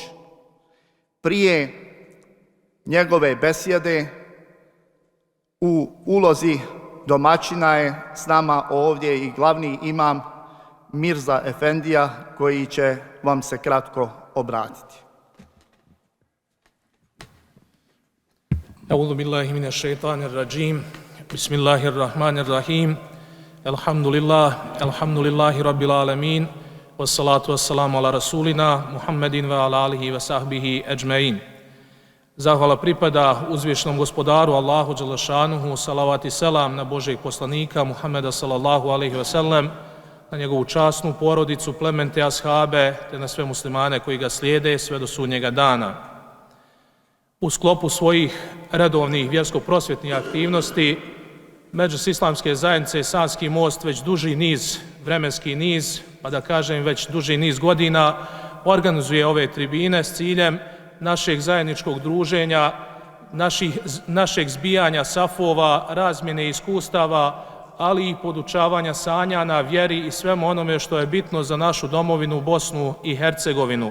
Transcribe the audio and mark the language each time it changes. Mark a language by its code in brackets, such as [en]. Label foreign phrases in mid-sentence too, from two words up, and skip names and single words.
[bs] Prije njegove besjede u ulozi domaćina je s nama ovdje i glavni imam Mirza Efendija, koji će vam se kratko obratiti. [ar] أعوذ بالله من الشيطان الرجيم. بسم الله الرحمن الرحيم. الحمد لله رب العالمين. والصلاة والسلام على رسولنا محمد وعلى آله وصحبه أجمعين. [bs] Zahvala pripada uzvišnom gospodaru Allahu dželešanuhu, salavat i selam na Božeg poslanika Muhammeda [ar] صلى الله عليه وسلم, [bs] na njegovu časnu porodicu, plemente, ashabe, te na sve muslimane koji ga slijede sve do sudnjega dana. U sklopu svojih redovnih vjersko-prosvjetnih aktivnosti Medžlis Islamske zajednice Sanski most već duži niz, vremenski niz, pa da kažem već duži niz godina, organizuje ove tribine s ciljem našeg zajedničkog druženja, našeg zbijanja safova, razmjene iskustava, ali i podučavanja sanja na vjeri i svemu onome što je bitno za našu domovinu Bosnu i Hercegovinu.